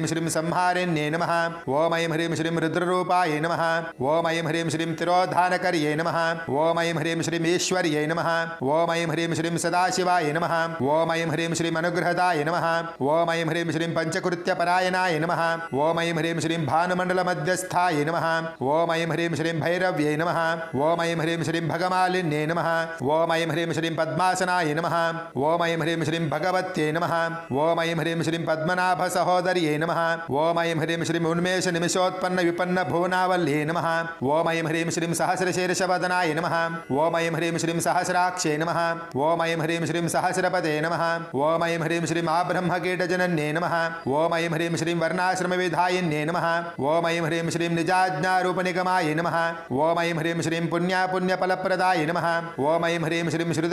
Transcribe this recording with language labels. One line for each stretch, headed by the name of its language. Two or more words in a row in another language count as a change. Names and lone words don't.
Sanskrit: శ్రీం సంహారిణ్యే నమః ఓం ఐం హ్రీం శ్రీం రుద్రరూపాయ నమః ఓం ఐం హ్రీం శ్రీం తిరోధానకర్యై నమః ఓం ఐం హ్రీం శ్రీం ఈశ్వర్యై నమః ఓం ఐం హ్రీం శ్రీం సదాశివాయ నమః ఓం ఐం హ్రీం శ్రీం అనుగ్రహదాయ నమః ఓం ఐం హ్రీం శ్రీం పంచకృత్యపరాయణాయ నమః ఓం ఐం హ్రీం శ్రీం భానుమండల మధ్యస్థాయ నమః ఓం ఐం హ్రీం శ్రీం భైరవ్యై నమః ఓం ఐం హ్రీం శ్రీం భగమాలిన్యై నమః ఓం ఐం హ్రీం శ్రీం పద్మాసనాయ నమః ఓం ఐం హ్రీం శ్రీం భగవత్యై నమః ఓం ఐం హ్రీం శ్రీం పద్మనాభ सहोदर्यै नमः ओम ऐं ह्रीं श्रीं उन्मेष निमिषोत्पन्न विपन्न भुवनावल्यै नमः ओम ऐं ह्रीं श्रीं सहस्रशीर्षवदनाय नमः ओम ऐं ह्रीं श्रीं सहस्राक्षै नमः ओम ऐं ह्रीं श्रीं सहस्रपदे नमः ओम ऐं ह्रीं श्रीं आब्रह्मकीटजनन्यै नमः ओम ऐं ह्रीं श्रीं वर्णाश्रमविधायिन्यै नमः ओम ऐं ह्रीं श्रीं निजाज्ञारूपनिगमाय नमः ओम ऐं ह्रीं श्रीं पुण्यफलप्रदाय नमः ओम ऐं ह्रीं श्रीं